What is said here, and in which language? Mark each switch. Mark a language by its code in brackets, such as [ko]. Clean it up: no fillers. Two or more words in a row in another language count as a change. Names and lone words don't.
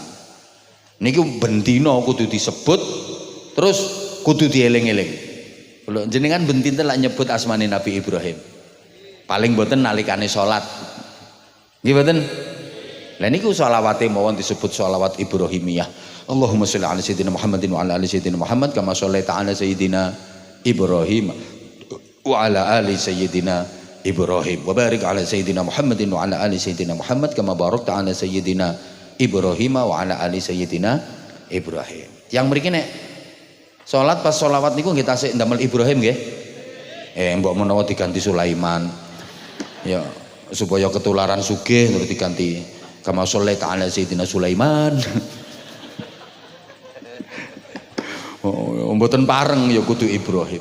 [jv] Niku bendina kudu disebut, terus kudu dieling-eling. Lho jenengan bentinten lak nyebut asmane Nabi Ibrahim. Paling mboten nalikane salat. Nggih mboten? Lah niku shalawate mawon disebut shalawat Ibrahimiyah. [ar] اللهم صل على سيدنا محمد وعلى آل سيدنا محمد كما صليت على سيدنا إبراهيم وعلى آل سيدنا إبراهيم وبارك على سيدنا محمد وعلى آل سيدنا محمد كما باركت على سيدنا إبراهيم وعلى آل سيدنا إبراهيم. [jv] Yang mriki nek salat pas sholawat niku nggih tasik ndamel Ibrahim nggih. Mbok menawa diganti Sulaiman. Ya supaya ketularan sugih terus diganti [ar] كما صليت على سيدنا سليمان. [jv] Mboten pareng ya kudu Ibrahim.